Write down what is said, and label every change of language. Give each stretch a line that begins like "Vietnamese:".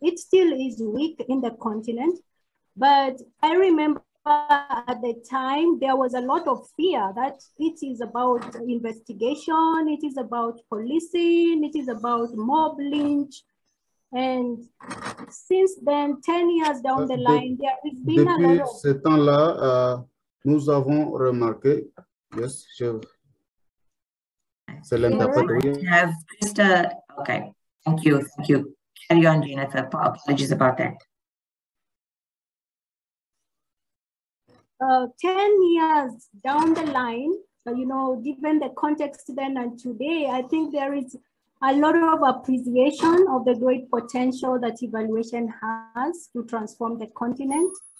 English: It still is weak in the continent, but I remember at the time there was a lot of fear that it is about investigation, it is about policing, it is about mob lynch. And since then, 10 years down the line, there has been a lot of...
French: Depuis ce temps-là, nous avons remarqué,
English: yes,
French: c'est l'interprète.
English: Have just okay, thank you. Carry on, Jennifer. Apologies about that. 10 years down the line, given the context then and today, I think there is a lot of appreciation of the great potential that evaluation has to transform the continent.